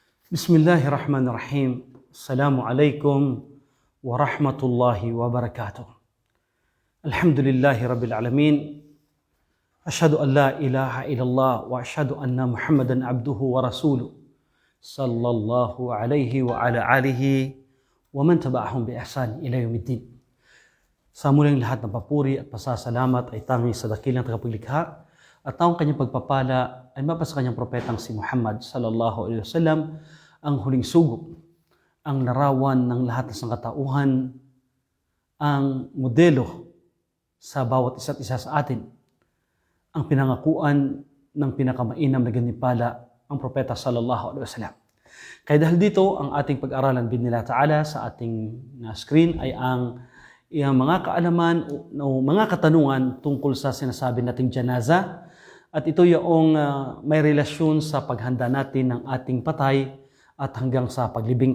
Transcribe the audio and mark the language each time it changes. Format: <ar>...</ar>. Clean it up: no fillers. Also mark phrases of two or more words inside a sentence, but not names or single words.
<ar>بسم الله الرحمن الرحيم. السلام عليكم ورحمة الله وبركاته. الحمد لله رب العالمين. أشهد أن لا إله إلا الله وأشهد أن محمداً عبده ورسوله. صلى الله عليه وعلى آله ومن تبعهم بإحسان إلى يوم الدين.</ar> <tl>Sa muling lahat ng papuri at pasasalamat ay tanging sa dakilang tagapaglikha at taong kanyang pagpapala ay mapa sa kanyang propetang si Muhammad</tl> <ar>صلى الله عليه وسلم,</ar> <tl>ang huling sugo, ang larawan ng lahat ng sangkatauhan, ang modelo sa bawat isa't isa sa atin, ang pinangakuan ng pinakamainam na ganipala, ang propeta</tl> <ar>صلى الله عليه وسلم.</ar> <tl>Kaya dahil dito, ang ating pag-aralan</tl> <ar>بإذن الله تعالى</ar> <tl>sa ating screen ay ang mga kaalaman o mga katanungan tungkol sa sinasabi nating janaza. At ito yung may relasyon sa paghanda natin ng ating patay at hanggang sa paglibing.</tl>